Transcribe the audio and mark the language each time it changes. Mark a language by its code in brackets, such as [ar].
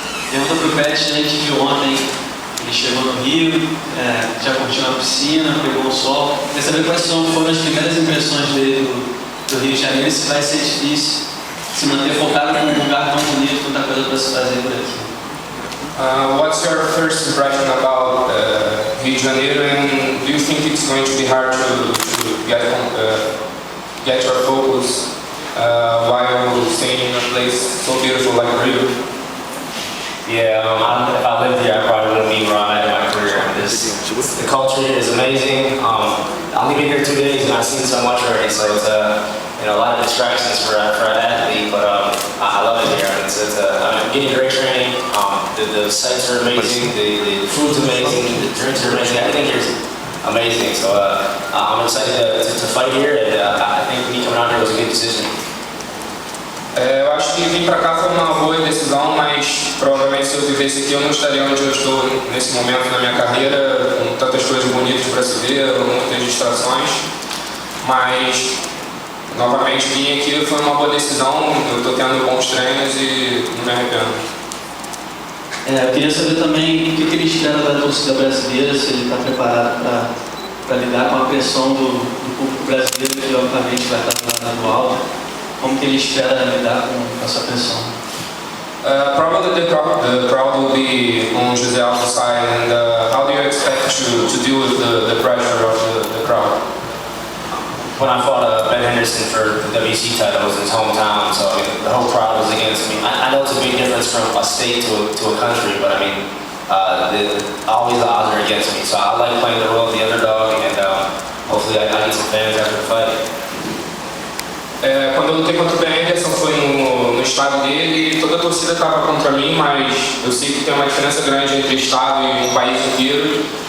[pt] Pergunta para o Pettis, a gente viu ontem, ele chegou no Rio, já curtiu a piscina, pegou o sol. Quer saber quais foram as primeiras impressões dele do Rio de Janeiro e se vai ser difícil se manter focado num lugar tão bonito, tanta coisa para se fazer por aqui. [en] What's your first impression about Rio de Janeiro, and do you think it's going to be hard to get your focus while staying in a place so beautiful like Rio? Yeah, if I lived here, I probably wouldn't be where I'm at in my career. The culture here is amazing. I've been here 2 days and I've seen so much already, so it's a lot of distractions for an athlete, but I love it here. I'm getting great training. The sights are amazing, the food's amazing, the drinks are amazing. Everything here is amazing, so I'm excited to fight here, and I think me coming out here was a good decision. [pt] Eu acho que vir para cá foi uma boa decisão, mas provavelmente se eu vivesse aqui eu não estaria onde eu estou nesse momento na minha carreira, com tantas coisas bonitas para se ver, muitas distrações, mas novamente vir aqui foi uma boa decisão, eu estou tendo bons treinos e não me arrependo. Eu queria saber também o que ele espera da torcida brasileira, se ele está preparado para lidar com a pressão do público brasileiro, que obviamente vai estar no alto. Como que ele espera lidar com essa pressão? [en] Probably the crowd will be on José Aldo's side, and how do you expect to deal with the pressure of the crowd? When I fought Ben Henderson for the WC title, it was in his hometown, so I mean, the whole crowd was against me. I know it's a big difference from a state to a country, but I mean, always the odds are against me. So I like playing the role of the underdog, and hopefully I get some fans after the fight. [pt] Quando eu lutei contra o Ben Henderson foi no no estado dele, toda a torcida estava contra mim, mas eu sei que tem uma diferença grande entre estado e um país inteiro.